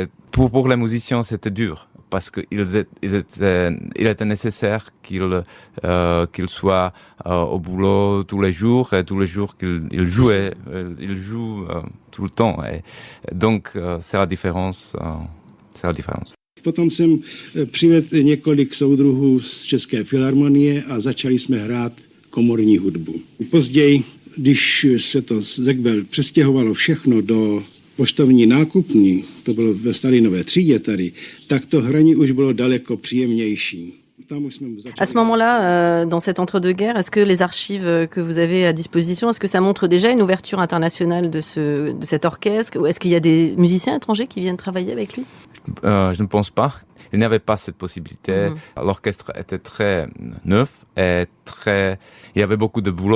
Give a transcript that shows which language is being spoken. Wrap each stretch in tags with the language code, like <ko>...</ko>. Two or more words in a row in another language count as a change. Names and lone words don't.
<fr>Pour les musiciens, c'était dur. Parce il était nécessaire qu'ils soient au boulot tous les jours, et tous les jours qu'ils jouaient, ils jouent tout le temps. Et donc, c'est la différence.</fr> <cs>Potom jsem přivedl několik soudruhů z České filharmonie a začali jsme hrát komorní hudbu. Později, když se to Zegwell přestěhovalo všechno do poštovní nákupní, to bylo ve Stalinové třídě tady, tak to hraní už bylo daleko příjemnější.</cs> <fr>À ce moment-là, dans cet entre-deux-guerres, est-ce que les archives que vous avez à disposition, est-ce que ça montre déjà une ouverture internationale de cet orchestre? Ou est-ce qu'il y a des musiciens étrangers qui viennent travailler avec lui? Je ne pense pas. Il n'y avait pas cette possibilité. L'orchestre était très neuf et il y avait beaucoup de boulot.</fr>